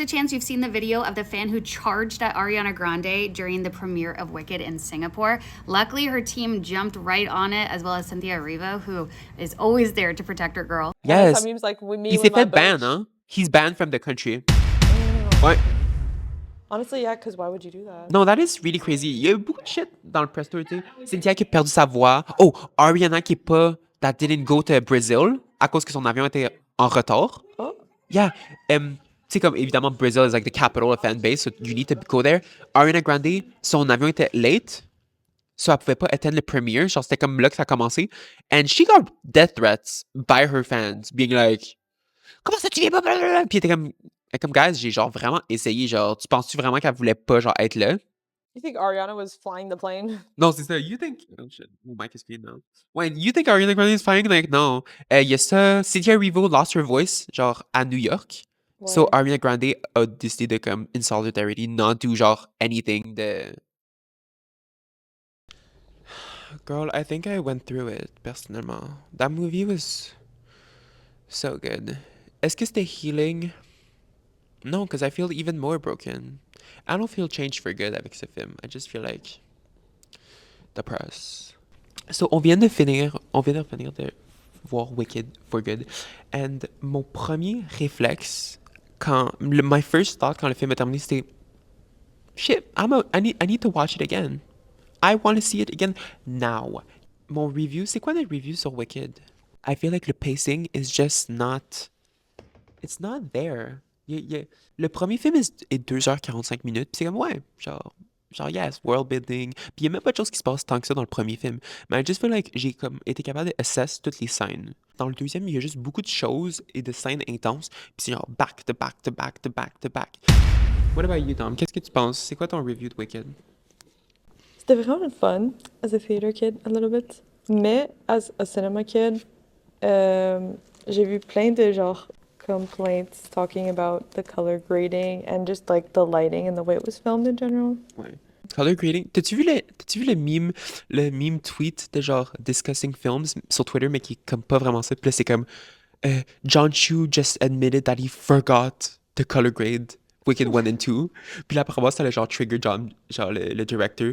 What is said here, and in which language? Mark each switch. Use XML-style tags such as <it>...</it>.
<en>There's a chance you've seen the video of the fan who charged at Ariana Grande during the premiere of Wicked in Singapore. Luckily, her team jumped right on it, as well as Cynthia Erivo, who is always there to protect her girl. Yes. He was like, with me,</en> <fr>Il s'est</fr> <en>my</en> <fr>fait ban,</fr> <en>bitch.</en> <fr>hein?</fr> <en>He's banned from the country.</en> <fr>Ouais.</fr> <en>Honestly, yeah, because why would you do that? No, that is really crazy.</en> <fr>Il y a eu beaucoup de shit dans le press tour, tu sais. Cynthia qui a perdu sa voix. Oh, Ariana qui est pas...</fr> <en>That didn't go to Brazil</en> <fr>à cause que son avion était en retard.</fr> <en>Oh. Yeah.</en> <fr>Tu sais, comme évidemment,</fr> <en>Brazil is like the capital of fan base, so you need to go there.</en> <fr>Ariana Grande, son avion était late, so elle pouvait pas attendre le premiere. Genre, c'était comme là que ça a commencé.</fr> <en>And she got death threats by her fans, being like,</en> <fr>comment ça tu viens pas? Blablabla. Puis elle était comme, guys, j'ai genre vraiment essayé. Genre, tu penses-tu vraiment qu'elle voulait pas genre être là?</fr> <en>You think Ariana was flying the plane?</en> <fr>Non, c'est ça.</fr> <en>You think... Oh shit. Oh, Mike is speaking now. Wait, you think Ariana Grande is flying? Like, no.</en> <fr>Il y a ça.</fr> <en>Cynthia Erivo lost her voice, genre,</en> <fr>à New York.</fr> <en>So,</en> <fr>Ouais. Ariana Grande a décidé de, comme,</fr> <en>in solidarity, not do,</en> <fr>genre, anything de...</fr> <en>Girl, I think I went through it, personnellement. That movie was so good.</en> <fr>Est-ce que c'était healing?</fr> <en>No, because I feel even more broken. I don't feel changed for good</en> <fr>avec ce film.</fr> <en>I just feel like depressed.</en> <fr>So, on vient de finir de voir Wicked for Good.</fr> <en>And</en> <fr>mon premier réflexe,</fr> <en>my first thought</en> <fr>quand le film est terminé, c'était</fr> <en>shit, I need to watch it again. I want to see it again now.</en> <fr>Mon review, c'est quoi le review sur Wicked?</fr> <en>I feel like the pacing is just not... It's not there.</en> <fr>Le premier film est 2h45 minutes, puis c'est comme, ouais, genre,</fr> <en>yes, world building.</en> <fr>Puis il y a même pas de choses qui se passent tant que ça dans le premier film. Mais</fr> <en>I just feel like</en> <fr>j'ai comme été capable d'assess toutes les scènes. Dans le deuxième, il y a juste beaucoup de choses et de scènes intenses, puis c'est genre</fr> <en>back to back to back</en> <fr>to back to back.</fr> <en>What about you, Dom?</en> <fr>Qu'est-ce que tu penses? C'est quoi ton review de Wicked? C'était vraiment</fr> <en>fun as a theater kid, a little bit. Mais as a cinema kid,</en> <fr>j'ai vu plein de genre</fr> <en>complaints talking about the color grading and just like the lighting and the way it was filmed in general.</en> <fr>Ouais. Color grading. T'as-tu vu le meme tweet de genre</fr> <en>discussing films</en> <fr>sur Twitter, mais qui est comme pas vraiment ça? Puis là, c'est comme</fr> <en>John Chu just admitted that he forgot to color grade Wicked 1 and 2.</en> <fr>Puis là, après moi, ça allait genre trigger John, genre le director.</fr>